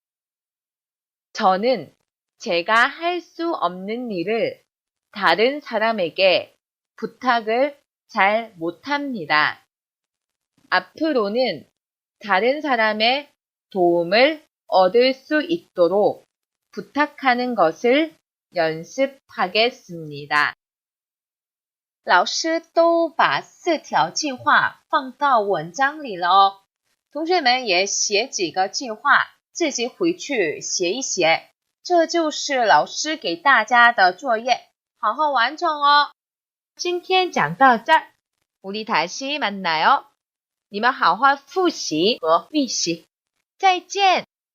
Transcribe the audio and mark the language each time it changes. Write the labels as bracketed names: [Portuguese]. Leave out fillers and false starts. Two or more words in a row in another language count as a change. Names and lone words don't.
[Korean] 저는 제가 할 수 없는 일을 다른 사람에게 부탁을 잘 못합니다. 앞으로는 다른 사람의 도움을 얻을 수 있도록 부탁하는 것을 연습하겠습니다. [Chinese] 老师都把4条计划放到文章里了哦。同学们也写几个计划，自己回去写一写。这就是老师给大家的作业，好好完成哦。今天讲到这儿， [Korean] 우리 다시 만나요。 [Chinese] 你们好好复习和预习。再见。